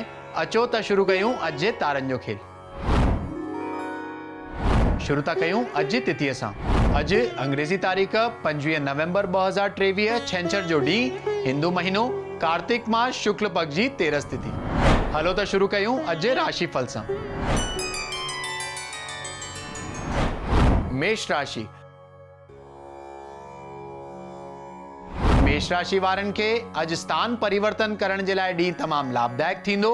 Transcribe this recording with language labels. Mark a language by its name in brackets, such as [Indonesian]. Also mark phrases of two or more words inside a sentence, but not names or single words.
[Sindhi] अचो त शुरू कयूं अॼु जे तारनि जो खेल। शुरू था कयूं अॼु जी तिथीअ सां। अॼु अंग्रेज़ी तारीख़ 25 नवंबर 2023 छंछर जो ॾींहुं, हिंदू महीनो कार्तिक मास शुक्ल पक्ष जी 13 तिथि। हलो त शुरू कयूं अॼु जे राशिफल सां। मेष राशि। मेष राशि वारनि खे अॼु स्थान परिवर्तन करण जे लाइ ॾींहुं तमामु लाभदायक थींदो।